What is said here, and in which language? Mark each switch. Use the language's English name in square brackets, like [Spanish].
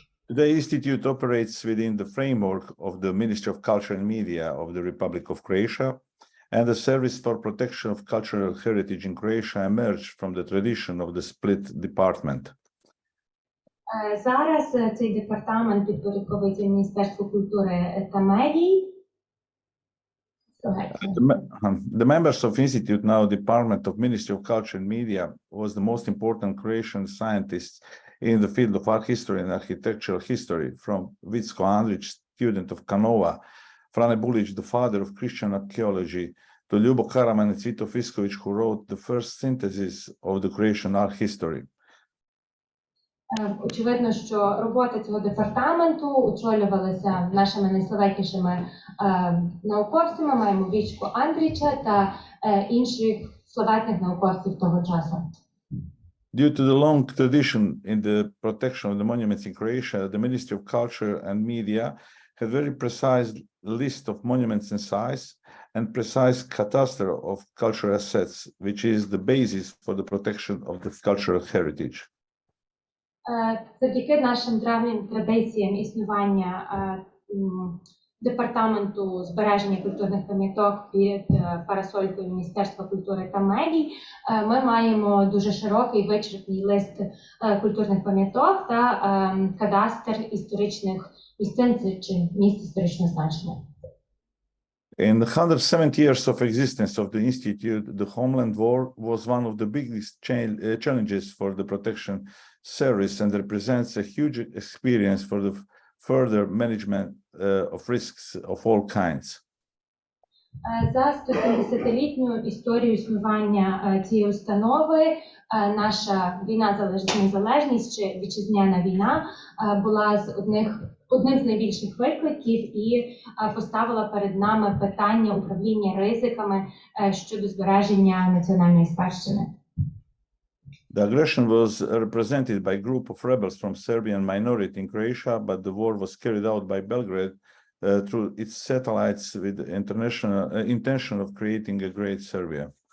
[English] The institute operates within the framework of the Ministry of Culture and Media of the Republic of Croatia, and the Service for Protection of Cultural Heritage in Croatia emerged from the tradition of the Split Department. [Ukrainian] Зараз цей департамент підпорядковується Міністерству культури та медій. [English] The members of Institute, now Department of Ministry of Culture and Media, was the most important Croatian scientists in the field of art history and architectural history, from Vicko Andrić, student of Canova, Frane Bulić, the father of Christian archaeology, to Ljubo Karaman and Cvito Fisković, who wrote the first synthesis of the Croatian art history. [Ukrainian] Очевидно, що робота цього департаменту очолювалася нашими найславетнішими науковцями. Маємо Вічку Андріча та інших славетних науковців того часу. [English] Due to the long tradition in the protection of the monuments in Croatia, the Ministry of Culture and Media had very precise list of monuments in size and precise cadastre of cultural assets, which is the basis for the protection of the cultural heritage. [Ukrainian] Завдяки нашим древнім традиціям існування Департаменту збереження культурних пам'яток під парасолькою Міністерства культури та медій ми маємо дуже широкий вичерпний лист культурних пам'яток та кадастр історичних місцин чи місць історичного значення. [English] In the 170 years of existence of the Institute, the Homeland War was one of the biggest challenges for the protection service and represents a huge experience for the further management of risks of all kinds. [Ukrainian] За 170-літню історію існування цієї установи наша війна за незалежність чи вітчизняна війна була одним з найбільших викликів і поставила перед нами питання управління ризиками щодо збереження національної спадщини. [English] The aggression was represented by a group of rebels from Serbian minority in Croatia, but the war was carried out by Belgrade through its satellites with the international intention of creating a great Serbia.